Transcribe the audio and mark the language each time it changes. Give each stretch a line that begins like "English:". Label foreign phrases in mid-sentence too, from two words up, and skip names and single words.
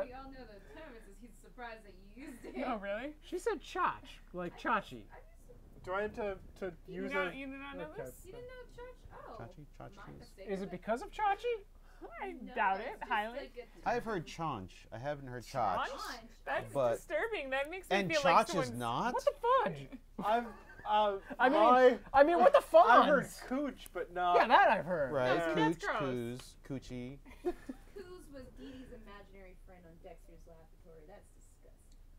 English: we all know the term is he's surprised that you used it. Oh, really? She said chotch, like chachi. Do I have to You, use don't, a? you did not know Okay. this? You didn't know church? Oh. Chachi? My Chachi? mistake. Is it because of chachi? I No, doubt it's it, just highly. like a I've heard chaunch. I haven't heard chotch. Chaunch? Chaunch. That's But- disturbing. That makes me And feel chotch like is someone's... not? What the fudge? I've. I mean, what the fun? I heard cooch, but not. Yeah, that I've heard. Right, Yeah. That's cooch, gross. coos, coochie. Coos was Dee Dee's imaginary friend on Dexter's Laboratory. That's disgusting.